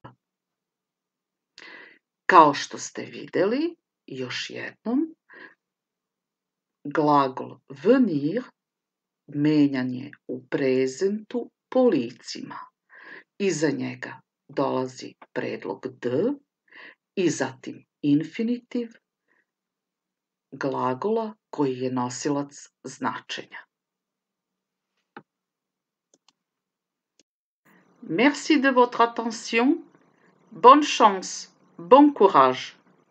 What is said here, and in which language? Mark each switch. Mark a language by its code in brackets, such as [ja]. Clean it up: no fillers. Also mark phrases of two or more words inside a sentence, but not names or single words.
[sr] Kao što ste videli, još jednom, glagol venir menjan je u prezentu po licima. Iza njega dolazi predlog d i zatim infinitiv glagola koji je nosilac značenja. [fr] Merci de votre attention. Bonne chance, bon courage.